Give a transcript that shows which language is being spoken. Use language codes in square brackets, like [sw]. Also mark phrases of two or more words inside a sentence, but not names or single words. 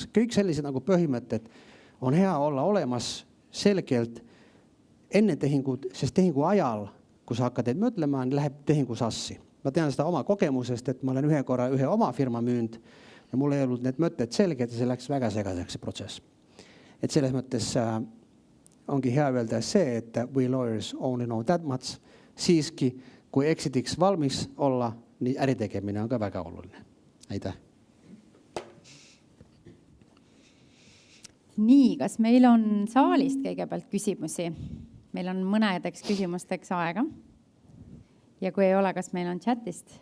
[et] Kõik sellised nagu põhimõtted on hea olla olemas selgelt enne tehingud, sest tehingu ajal, kui sa hakkad mõtlema, läheb tehingu sassi. Ma tean seda oma kogemusest, et ma olen ühe korra ühe oma firma müünud ja mul ei olnud need mõtted selged ja see läks väga segaseks see protsess. Et selles mõttes ongi hea öelda see, et [en] we lawyers only know that much. [et] Siiski, kui exitiks valmis olla, nii äritegemine on ka väga oluline. Aitäh. Nii, kas meil on saalist kõigepealt küsimusi? Meil on mõnedeks küsimusteks aega. Ja kui ei ole, kas meil on chatist?